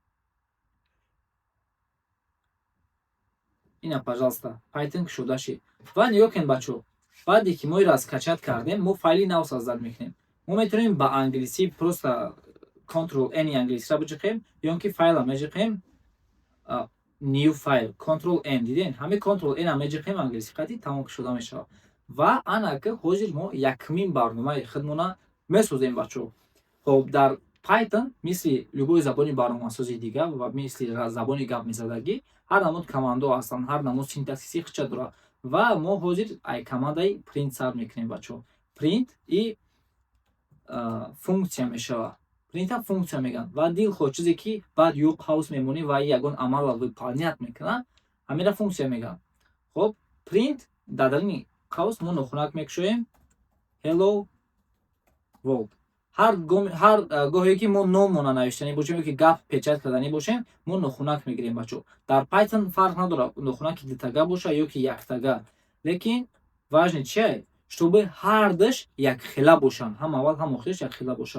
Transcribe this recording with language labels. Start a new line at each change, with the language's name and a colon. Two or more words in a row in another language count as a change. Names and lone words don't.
Tajik: ина пожалуйста Python кушода шид ва ниё кунед бачо баъде ки мо инро скачат кардем мо файли нав созда мекунем мо метавонем ба англиси просто Ctrl-N англисиро биҷиқем ё ин ки файла меҷиқем
English: new file
Tajik: Ctrl-N диден ҳамин Ctrl-N ам меҷиқем англиси қати тамом шуда мешавад ва анака ҳозир мо якмин барномаи худмона месозем бачо. Хоб дар Python мисли любой забони барномасозии дигар ва мисли забони гапмезадагӣ ҳар намуд командо ҳастанд ҳар намуд синтаксиси хича дорад ва мо ҳозир ай командаи print сарф мекунем бачо. Print и функсия мешавад. Print функсия меган ва дилхоҳ чизе ки баъд ё паус мемонӣ ва ягон амалро выполнят мекунад ҳамира функсия меган. Хоб print дар дарини қавс мо нохунак мекушоем
English: hello world
Tajik: ҳар гоҳе ки мо номона навиштанӣ бошем ё ки гап печат карданӣ бошем мо нохунак мегирем бачо. Дар Python фарқ надорад нохунаки дутага боша ё ки яктага лекин важне чие шутоби ҳар даш якхела бошанд ҳам аввал ҳам охираш якхела бошад.